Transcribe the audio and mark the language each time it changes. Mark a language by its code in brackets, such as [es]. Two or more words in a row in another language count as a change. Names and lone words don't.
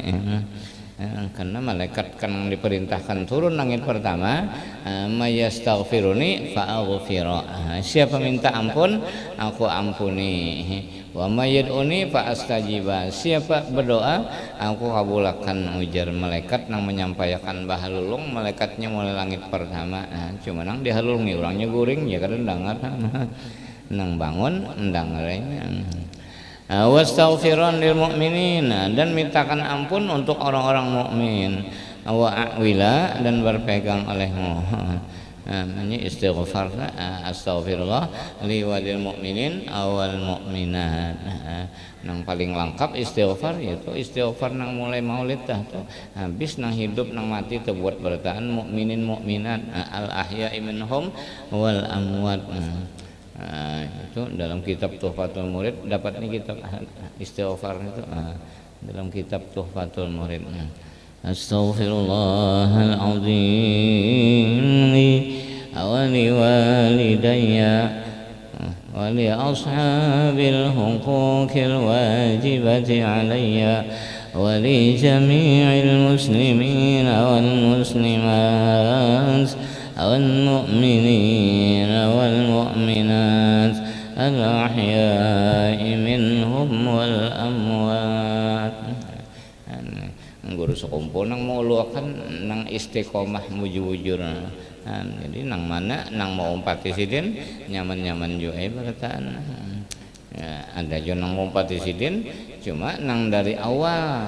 [bjn] Karena malaikat kan diperintahkan turun langit pertama, [ar] من يستغفرني فأغفر, [bjn] siapa minta ampun aku ampuni, [ar] ومن يدعوني فأستجيب, [bjn] siapa berdoa aku kabulkan, ujar malaikat nang menyampaikan bahalulung malaikatnya mulai langit pertama. Cuma nang dihalulungi orangnya guring ya kadang dengar nang bangun endang lainnya. [ar] واستغفر للمؤمنين, [bjn] dan mintakan ampun untuk orang-orang mukmin. Wa a'wila, dan berpegang olehmu. Ini istighfar, [ar] أستغفر الله لي وللمؤمنين والمؤمنات. [bjn] Nang paling lengkap istighfar yaitu istighfar nang mulai maulid dah tuh. Habis nang hidup nang mati terbuat bertahan mukminin mukminat [ar] الأحياء منهم والأموات. [bjn] Itu dalam kitab Tuhfatul Murid dapat nih kitab istighfar itu dalam kitab Tuhfatul Murid. [ar] أستغفر الله العظيم ولوالدي ولأصحاب الحقوق الواجبة علي ولجميع المسلمين والمسلمات والمؤمنين والمؤمنات الأحياء منهم والأموات. [bjn] Guru sekumpul nang mau luakan nang istiqomah mujur-mujur. Jadi nang mana nang mau umpati sidin nyaman-nyaman juga beratan. Ada juga nang mau umpati sidin cuma nang dari awal.